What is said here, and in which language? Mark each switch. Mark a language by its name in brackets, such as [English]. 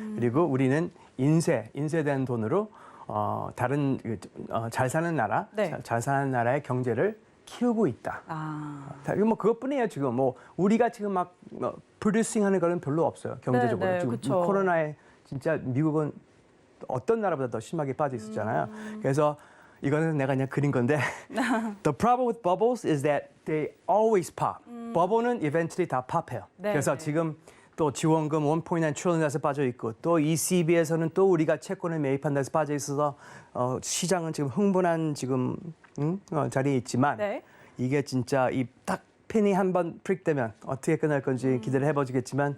[Korean] 그리고 우리는 인쇄된 돈으로 다른 잘 사는 나라, 네. 잘 사는 나라의 경제를 키우고 있다. 아, 뭐 그것뿐이에요. 지금 뭐 우리가 지금 막 프로듀싱하는 거는 별로 없어요. 경제적으로 네, 지금 그쵸. 코로나에 진짜 미국은 어떤 나라보다 더 심하게 빠져 있었잖아요. 그래서 이거는 내가 그냥 그린 건데 [English] The problem with bubbles is that they always pop. [Korean] 버블은 eventually 다 pop해요. 네, 그래서 네. 지금 또 지원금 1.9 트릴리언에서 빠져 있고 또 ECB에서는 또 우리가 채권을 매입한 데서 빠져 있어서 시장은 지금 흥분한 지금 자리에 있지만 네. 이게 진짜 이 딱 펜이 한번 프릭되면 어떻게 끝날 건지 기대를 해보지겠지만